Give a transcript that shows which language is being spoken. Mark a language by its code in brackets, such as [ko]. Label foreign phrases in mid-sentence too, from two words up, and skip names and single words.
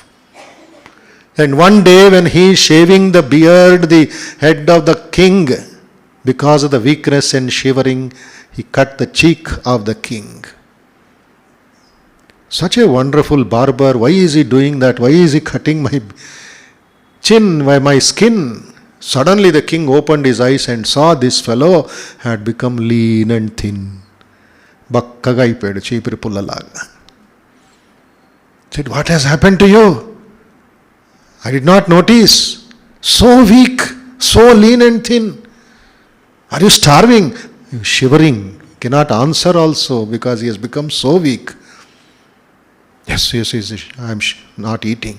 [en] And one day when he is shaving the beard, the head of the king, because of the weakness and shivering, he cut the cheek of the king. Such a wonderful barber. Why is he doing that? Why is he cutting my chin, my skin? Suddenly the king opened his eyes and saw this fellow had become lean and thin. [te] బక్కగా అయిపాడు చీపిరి పుల్లలాగా. [en] Said, what has happened to you? I did not notice. So weak, so lean and thin. Are you starving? Shivering. Cannot answer also because he has become so weak. Yes, I am not eating.